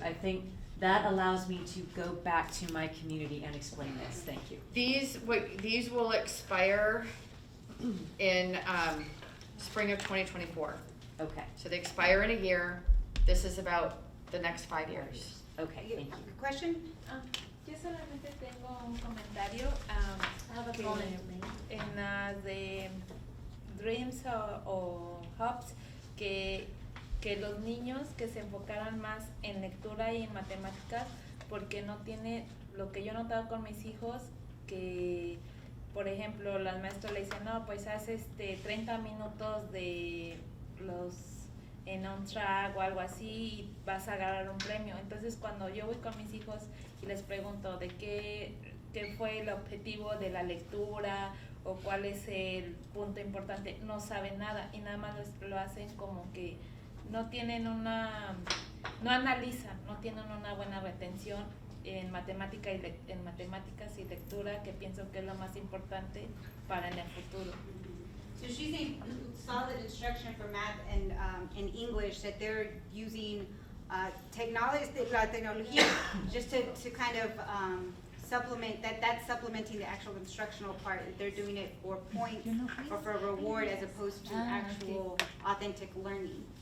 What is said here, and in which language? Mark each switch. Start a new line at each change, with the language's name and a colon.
English: I think that allows me to go back to my community and explain this, thank you. These will expire in spring of 2024. Okay, So they expire in a year. This is about the next 5 years. okay, thank you. Question?
Spanish: Yo solamente tengo un comentario que en las de Dreams o Hubs que los niños que se enfocaran más en lectura y en matemáticas porque no tiene lo que yo he notado con mis hijos que por ejemplo las maestras le dicen no pues haz 30 minutos de los en un track o algo así y vas a ganar un premio. Entonces cuando yo voy con mis hijos y les pregunto de qué fue el objetivo de la lectura o cuál es el punto importante, no saben nada y nada más lo hacen como que no tienen no analizan, no tienen una buena retención en matemáticas y lectura, que pienso que es lo más importante para en el futuro.
English: So she's saying solid instruction for math and English, that they're using technology just to kind of supplement, that's supplementing the actual instructional part. They're doing it for points or for reward as opposed to actual authentic learning.